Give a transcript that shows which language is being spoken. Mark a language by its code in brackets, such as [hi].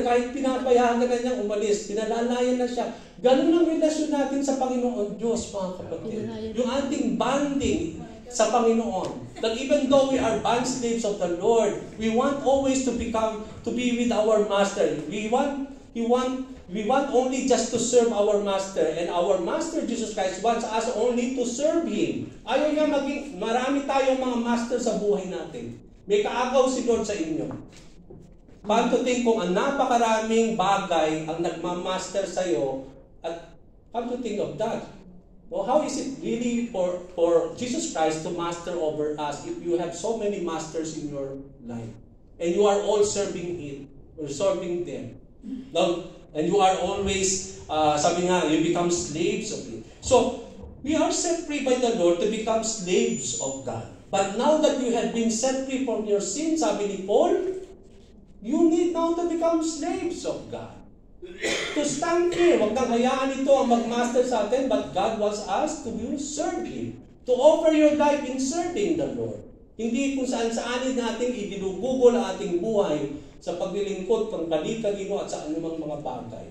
[tl] Kahit pinapayagan na niyang umalis, pinalalayan na siya. Ganun ang relasyon natin sa Panginoon Diyos, mga kapatid. Yung ating bonding sa Panginoon. [en] That even though we are bond slaves of the Lord, we want always to be with our master. We want only just to serve our master. And our master, Jesus Christ, wants us only to serve Him. [tl] Ayaw niya maging, marami tayong mga master sa buhay natin. May kaagaw si Lord sa inyo. Paano [en] to think [tl] kung ang napakaraming bagay ang nagmamaster sa'yo at [en] come to think of that? Well, how is it really for Jesus Christ to master over us if you have so many masters in your life and you are all serving Him or serving them? Now, and you are always, [tl] sabi nga, [en] you become slaves of Him. So, we are set free by the Lord to become slaves of God. But now that you have been set free from your sins, [tl] sabi ni Paul, [en] you need now to become slaves of God. To stand here, [tl] wag nang hayaan ito ang magmaster sa atin, [en] but God wants us to serve Him. To offer your life in serving the Lord. [tl] Hindi kung saan-saanin natin idinugugol ang ating buhay sa paglilingkod ng kani-kanino at sa anumang mga bagay.